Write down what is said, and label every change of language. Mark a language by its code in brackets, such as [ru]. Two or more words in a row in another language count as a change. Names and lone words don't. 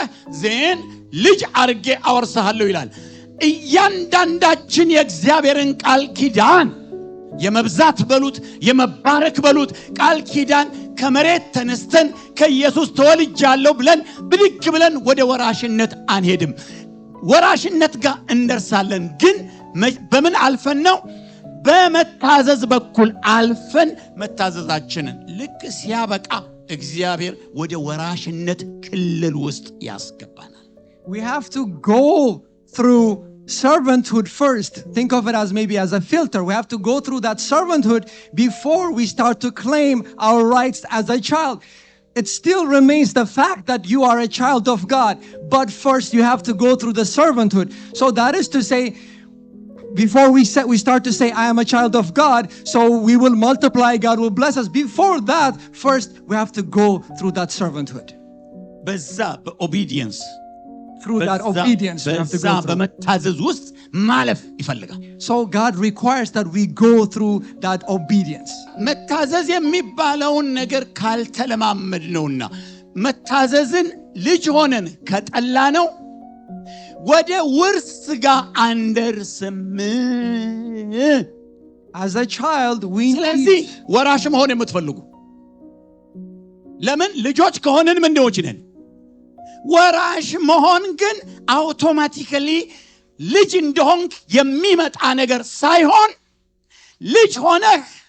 [am] ዜን ልጅ አርጌ አወርሰሃለሁ ይላል። እያንዳንዳችን የእግዚአብሔርን ቃል ኪዳን የመብዛት በሉት የመባረክ በሉት ቃል ኪዳን ከመሬት ተነስተን ከኢየሱስ ተወልጃለሁ ብለን ብድግ ብለን ወደ ወራሽነት አንሄድም። ወራሽነት ጋር እንደርሳለን፣ ግን በምን አልፈን ነው? በመታዘዝ በኩል አልፈን መታዘዛችንን ልክ ሲያበቃ እግዚአብሔር ወደ ወራሽነት ክልል ውስጥ ያስገባናል። [en] We have to go through servanthood first. Think of it as maybe as a filter. We have to go through that servanthood before we start to claim our rights as a child. It still remains the fact that you are a child of God, but first you have to go through the servanthood. So that is to say, before we start to say, I am a child of God, so we will multiply, God will bless us. Before that, first we have to go through that servanthood. [am] በዛ በኦቢዲየንስ [en] Through that obedience, we have to go through. [am] በመታዘዝ ውስጥ ማለፍ ይፈልጋል። [en] So God requires that we go through that obedience. [am] መታዘዝ የሚባለውን ነገር ካልተለማመድ ነውና መታዘዝን ልጅ ሆነን ከጠላ ነው ወደ ውርስ ጋር አንደርስም። [en] As a child, we [am] ስለዚህ ወራሽ መሆን የምትፈልጉ ለምን ልጆች ከሆነን ምን እንደሆነች ነን። ወራሽ መሆን ግን አውቶማቲካሊ ልጅ እንደሆንክ የሚመጣ ነገር ሳይሆን ልጅ ሆነህ